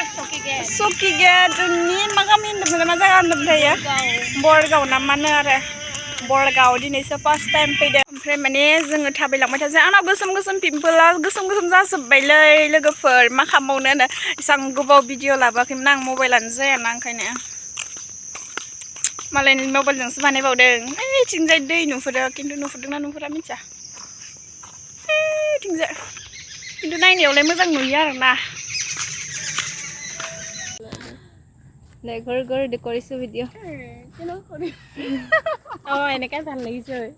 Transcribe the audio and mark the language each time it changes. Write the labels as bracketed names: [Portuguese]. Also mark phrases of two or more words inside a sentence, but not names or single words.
[Bodo] सकि गेटनि मा गामि होनदोंमोन मा जायगा होनदोंमोन बरगाव नामानो आरो बरगाव दिनैसो [English] first time [Bodo] फैदों ओमफ्राय माने जोङो थाबायलांबाय थासै आंनाव गोसोम पिम्पला गोसोम जाजोब्बायलै लोगोफोर मा खालामबावनो एसां गोबाव भिडिअ लाबोआखैमोन आं मबाइलानो जायाना ओंखायनो मालायनि मबाइलजोंसो बानायबावदों ओइथिंजाय दै नुहुरो खिन्थु नुहुरदोंना नुहुरा मिथिया ओइथिंजाय खिन्थु नायनायावलाय मोजां नुयो आरोना [Assamese] নাই ঘৰ কৰিছো ভিডিঅ' এনেকৈ ভাল লাগিছে